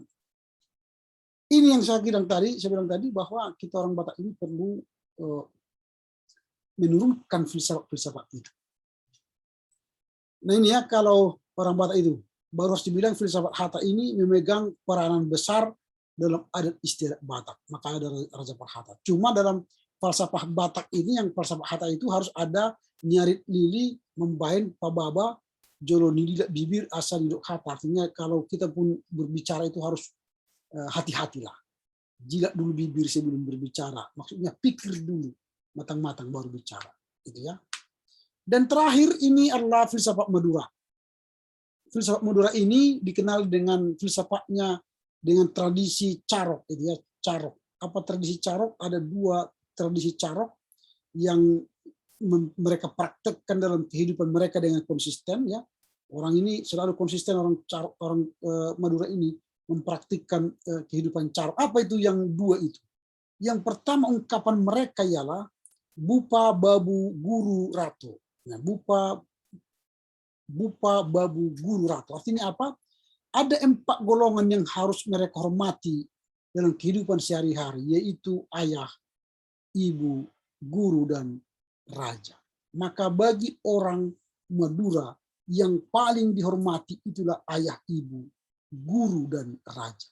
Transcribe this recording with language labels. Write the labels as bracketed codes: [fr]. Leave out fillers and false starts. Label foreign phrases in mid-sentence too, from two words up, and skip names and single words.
[id] Ini yang saya bilang tadi bahwa kita orang Batak ini perlu menurunkan filsafat itu. Nah ini ya, kalau orang Batak itu baru harus dibilang filsafat hata ini memegang peranan besar dalam adat istiadat Batak. Maka ada Raja Parhata. Cuma dalam falsafah Batak ini, yang falsafah hata itu harus ada [bbc] nyarit lili, membain pababa, jolo nililak bibir, asal hidup hata. [id] Artinya kalau kita pun berbicara itu harus hati-hatilah. Jilat dulu bibir sebelum berbicara. Maksudnya pikir dulu, matang-matang baru bicara. Gitu ya. Dan terakhir ini adalah filsafat Madura. Filsafat Madura ini dikenal dengan filsafatnya dengan tradisi carok. Gitu ya. Carok. Apa tradisi carok? Ada dua tradisi carok yang mereka praktekkan dalam kehidupan mereka dengan konsisten. Ya. Orang ini selalu konsisten, orang Madura ini mempraktikkan kehidupan carok. Apa itu yang dua itu? Yang pertama ungkapan mereka ialah [mad] bupa babu guru rato. Nah, bupa babu guru rato. [id] Artinya apa? Ada 4 golongan yang harus mereka hormati dalam kehidupan sehari-hari, yaitu ayah, ibu, guru, dan raja. Maka bagi orang Madura yang paling dihormati itulah ayah, ibu, guru, dan raja.